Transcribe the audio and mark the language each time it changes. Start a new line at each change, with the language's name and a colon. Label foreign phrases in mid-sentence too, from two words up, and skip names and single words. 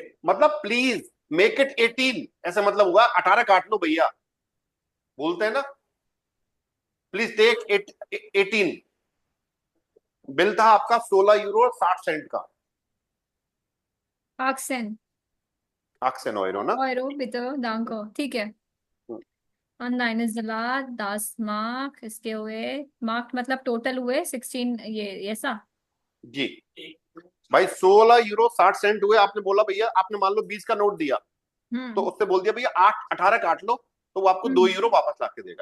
Hindi: मतलब
English: please make it 18,
Hindi: ऐसा मतलब हुआ 18 काट लो भैया, बोलते हैं ना।
English: please take it 18.
Hindi: बिल था आपका 16 यूरो और 60 सेंट का। 18 18 Euro ना।
German: Euro bitte, danke,
Hindi: ठीक है।
German: Und eine Salat, das Mark,
Hindi: इसके हुए मार्क मतलब टोटल हुए 16, ये ऐसा। जी भाई 16 यूरो 60 सेंट हुए। आपने बोला भैया, आपने मान लो 20 का नोट दिया, तो उससे बोल दिया भैया 18 काट लो, तो वो आपको 2 यूरो वापस ला के देगा।